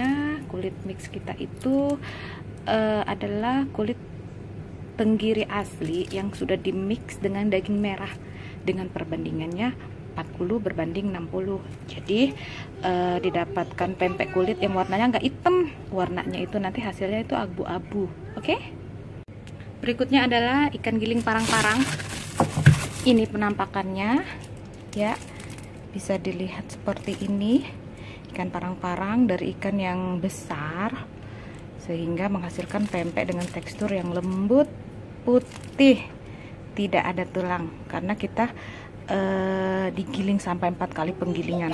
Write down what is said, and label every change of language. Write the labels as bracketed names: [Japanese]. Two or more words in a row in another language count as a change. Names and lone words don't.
[Indonesian] Kulit mix kita itu adalah kulit tenggiri asli yang sudah dimix dengan daging merah dengan perbandingannya 40 berbanding 60. Jadi didapatkan pempek kulit yang warnanya nggak hitam, warnanya itu nanti hasilnya itu abu-abu. Oke, berikutnya adalah ikan giling parang-parang. Ini penampakannya ya, bisa dilihat seperti ini. Ikan parang-parang dari ikan yang besar sehingga menghasilkan pempek dengan tekstur yang lembut, putih, tidak ada tulang, karena kita digiling sampai 4 kali penggilingan.